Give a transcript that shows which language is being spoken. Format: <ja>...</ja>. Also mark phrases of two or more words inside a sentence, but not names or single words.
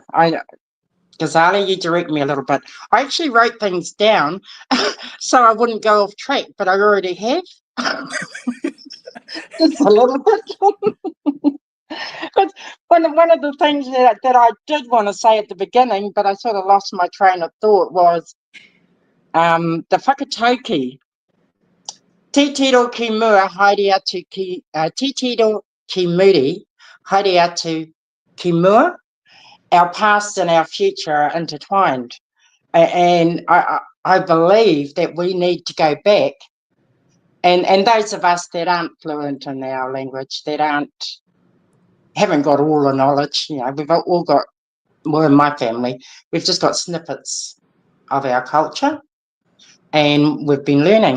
<en>Ghazali, you direct me a little bit. I actually wrote things down so I wouldn't go off track, but I already have. Just a little bit. But one of the things that I did want to say at the beginning, but I sort of lost my train of thought, was the whakatauki.</en> <mi>Te tiro ki mua haere atu ki, te tiro ki muri haere atu ki mua.</mi> <en>Our past and our future are intertwined. And I believe that we need to go back. And those of us that aren't fluent in our language, that haven't got all the knowledge, we've all got, well, in my family, we've just got snippets of our culture, and we've been learning.</en>